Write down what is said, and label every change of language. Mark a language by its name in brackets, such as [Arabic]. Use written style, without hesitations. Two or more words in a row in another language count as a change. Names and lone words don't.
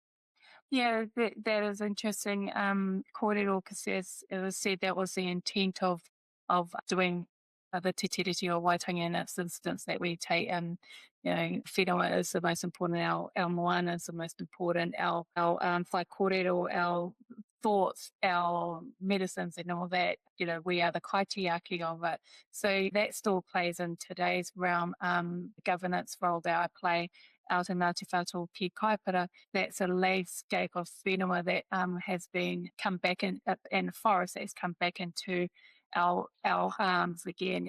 [English] Yeah, that is interesting. Kōrero, because as it was said, that was the intent of doing the Te Tiriti o Waitangi in this instance, that we take, whenua is the most important, our moana is the most important, our [Māori] whai kōrero, [English] our thoughts, our medicines and all that, we are the kaitiaki of it. So that still plays in today's realm, governance role that I play out in Ngāti Whātua ki Kaipara. That's a landscape of whenua that has been come back in, and forest that has come back into our harms again.